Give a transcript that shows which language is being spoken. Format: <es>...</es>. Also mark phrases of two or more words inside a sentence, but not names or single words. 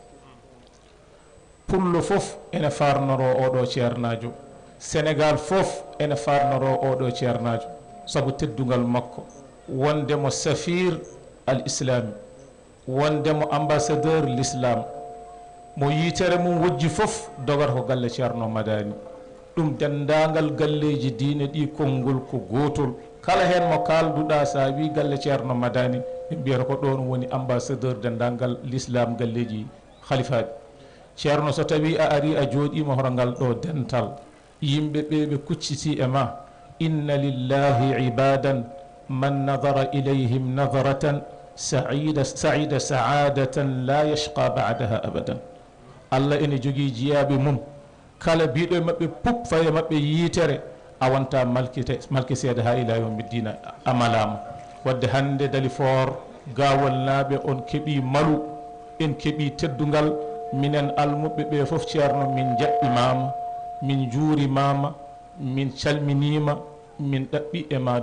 <ff>pullo fof ene farnoro oɗo ceernajo sénégal fof ene farnoro oɗo ceernajo sabu teddugal makko wondemo</ff> <ar>سفير الإسلام</ar> <ff>wondemo</ff> <fr>ambassadeur l'islam</fr> <ff>mo yitere mum wojji fof dogata ko galle ceerno madani ɗum dendagal galleji diine ɗi konngol ko gotol kala hen mo kalduɗa sa wi galle ceerno madani ɓe mbiyata ko ɗon woni ambassadeur dendagal l'islam galleji khalifaɓe ceerno so tawi a ari a jooɗima hoto ngal ɗo dental yimɓe ɓe ɓe kucciti e ma</ff> <ar>إن لله عبادا من نظر إليهم نظرة سعد سعادة لا يشقى بعدها أبدا</ar> <ff>allah ene jogui jiyaɓe mum kala biɗo e mabɓe pup faye mabɓe yitere a wonta malki seeda ha</ff> <ar>إلى يوم الدين</ar> <ff>amalama wadde hande Dalifort gawol naaɓe on keeɓi malu en keeɓi teddugal minen almuɓe ɓe foof ceerno min jaɓɓimama min juurimama min calminima min ɗaɓɓi e ma</ff>